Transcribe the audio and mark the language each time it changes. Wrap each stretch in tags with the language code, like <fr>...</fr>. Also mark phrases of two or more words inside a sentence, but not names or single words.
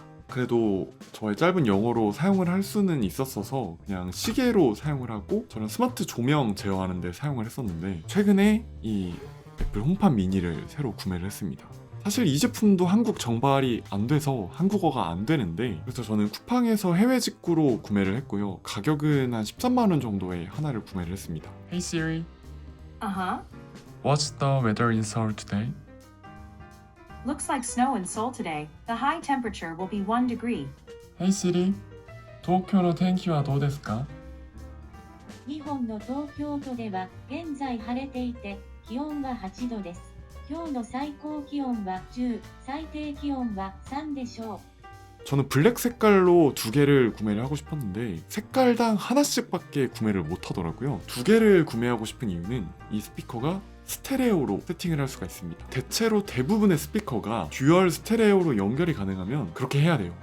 <ko>그래도 저의 짧은 영어로 사용을 할 수는 있었어서 그냥 시계로 사용을 하고 저는 스마트 조명 제어하는 데 사용을 했었는데 최근에 이 애플 홈팟 미니를 새로 구매를 했습니다. 사실 이 제품도 한국 정발이 안 돼서 한국어가 안 되는데 그래서 저는 쿠팡에서 해외 직구로 구매를 했고요. 가격은 한 13만 원 정도에 하나를 구매를 했습니다.</ko> <en>Hey Siri. Uh-huh. What's the weather in Seoul today? Looks like snow in Seoul today. The high temperature will be 1 degree. Hey Siri.</en> <ja>東京の天気はどうですか? 日本の東京都では現在晴れていて気温は8度です。今日の最高気温は10、最低気温は3でしょう。</ja> <ko>저는 블랙 색깔로 2개를 구매를 하고 싶었는데 색깔당 하나씩밖에 구매를 못 하더라고요. 2개를 구매하고 싶은 이유는 이 스피커가 스테레오로 세팅을 할 수가 있습니다. 대체로 대부분의 스피커가 듀얼 스테레오로 연결이 가능하면 그렇게 해야 돼요.</ko>